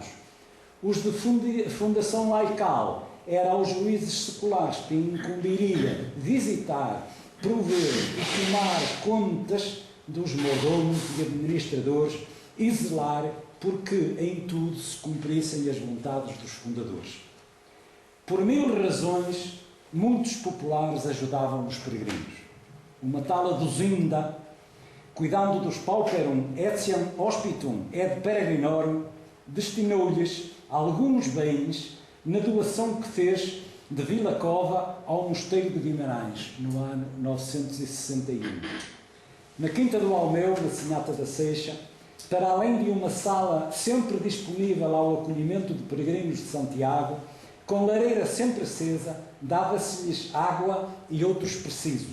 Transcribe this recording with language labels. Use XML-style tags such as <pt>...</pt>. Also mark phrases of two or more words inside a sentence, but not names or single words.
<pt>Os de fundação laical era aos juízes seculares que incumbiria visitar, prover e tomar contas dos mordomos e administradores e zelar porque em tudo se cumprissem as vontades dos fundadores. Por 1000 razões, muitos populares ajudavam os peregrinos. Uma tal Aduzinda, cuidando dos</pt> <la>pauperum etiam hospitum et peregrinorum,</la> <pt>destinou-lhes alguns bens na doação que fez de Vila Cova ao Mosteiro de Guimarães, no ano 961. Na Quinta do Almeu, na Sinhata da Seixa, para além de uma sala sempre disponível ao acolhimento de peregrinos de Santiago, com lareira sempre acesa, dava-se-lhes água e outros precisos.</pt>